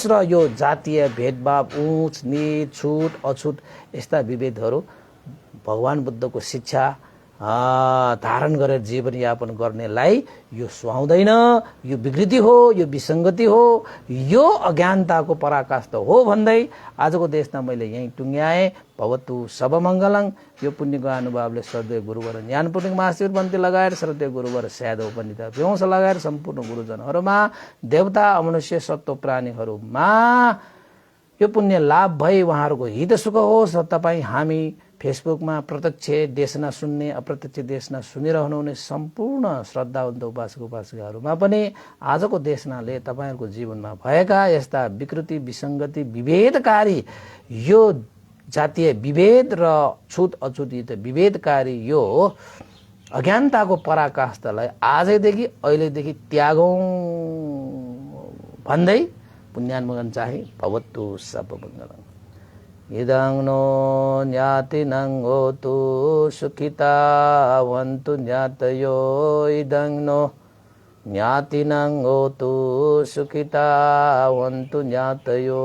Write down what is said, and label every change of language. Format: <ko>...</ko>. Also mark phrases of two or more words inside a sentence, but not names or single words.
<ne>र यो जातीय भेदभाव, उँच नीच, छुट अछुट यस्ता विभेदहरू भगवान बुद्धको शिक्षा धारण गरेर जीवनयापन गर्नेलाई यो सुहाउँदैन, यो विकृति हो, यो विसङ्गति हो, यो अज्ञानताको पराकाष्ठ हो भन्दै आजको देशमा मैले यहीँ टुङ्ग्याएँ।</ne> <pi>भवतु सबमङ्गलङ।</pi> <ne>यो पुण्यको अनुभावले श्रद्धेय गुरुवर ज्ञान पूर्णिक महाशिव पन्थी लगाएर श्रद्धेय गुरुवर स्यादव पण्डित व्योंस लगाएर सम्पूर्ण गुरुजनहरूमा, देवता अमनुष्य सत्व प्राणीहरूमा यो पुण्य लाभ भई उहाँहरूको हित सुख होस्। र तपाईँ हामी फेसबुकमा प्रत्यक्ष देशना सुन्ने, अप्रत्यक्ष देशना सुनिरहनुहुने सम्पूर्ण श्रद्धावन्त उपासक उपासिकाहरूमा पनि आजको देशनाले तपाईँहरूको जीवनमा भएका यस्ता विकृति, विसङ्गति, विभेदकारी यो जातीय विभेद र छुत अछुत विभेदकारी यो अज्ञानताको पराकाष्ठलाई आजैदेखि अहिलेदेखि त्यागौँ भन्दै पुण्यान्मोदन चाहिँ</ne> <pi>भवतु सबमङ्गलम्। इदं नो ज्ञातिनं होतु सुखिता वन्तु ज्ञातयो। इदं नो ज्ञातिनं होतु सुखिता वन्तु ज्ञातयो।</pi>